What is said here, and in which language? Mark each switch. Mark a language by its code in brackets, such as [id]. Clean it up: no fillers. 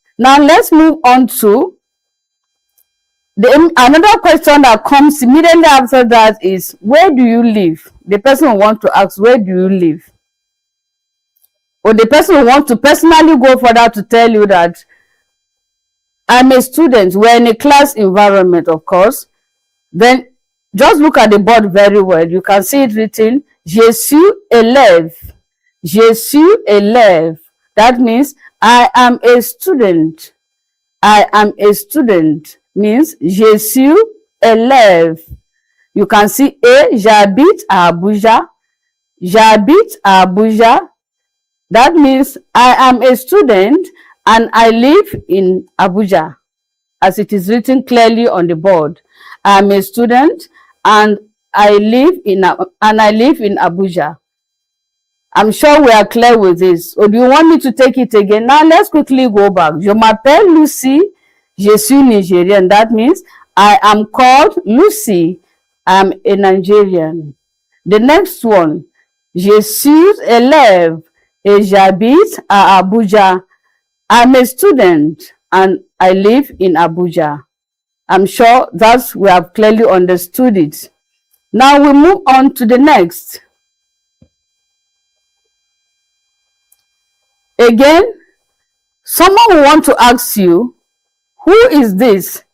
[en] Now let's move on to another question that comes immediately after that is, where do you live? the person will want to ask, where do you live? Or the person will want to personally go further to tell you that I'm a student. We're in a class environment, of course. Then just look at the board very well. You can see it written, Je suis élève. [fr] Je suis élève. [en] That means I am a student. I am a student means je suis élève. [fr] You can see j'habite à Abuja. J'habite à Abuja. [en] That means I am a student and I live in Abuja, as it is written clearly on the board. I am a student and I live in Abuja. I'm sure we are clear with this. Or do you want me to take it again? [fr] Now let's quickly go back. Je m'appelle Lucy. Je suis Nigerian. [en] That means I am called Lucy. I'm a Nigerian. The next one. [fr] Je suis élève et j'habite à Abuja. [en] I'm a student and I live in Abuja. I'm sure that we have clearly understood it. Now we move on to the next. Again, someone will want to ask you, who is this?